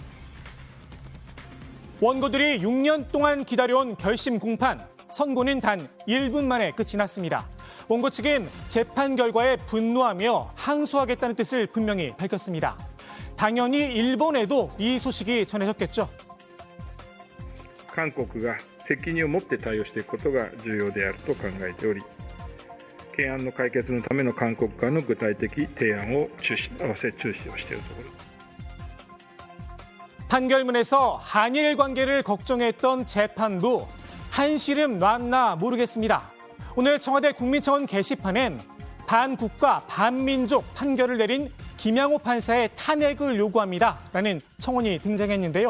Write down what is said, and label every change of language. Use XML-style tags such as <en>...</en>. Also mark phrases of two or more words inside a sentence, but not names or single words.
<ko>원고들이 6년 동안 기다려온 결심 공판, 선고는 단 1분 만에 끝이 났습니다. 원고 측은 재판 결과에 분노하며 항소하겠다는 뜻을 분명히 밝혔습니다. 당연히 일본에도 이 소식이 전해졌겠죠.</ko> <ja>韓国が責任を持って対応していくことが重要であると考えており、懸案の解決のための韓国側の具体的提案を注視をしているところです。</ja> <ko>판결문에서 한일 관계를 걱정했던 재판부, 한시름 놨나 모르겠습니다. 오늘 청와대 국민청원 게시판엔 반국가 반민족 판결을 내린 김양호 판사의 탄핵을 요구합니다라는 청원이 등장했는데요.</ko>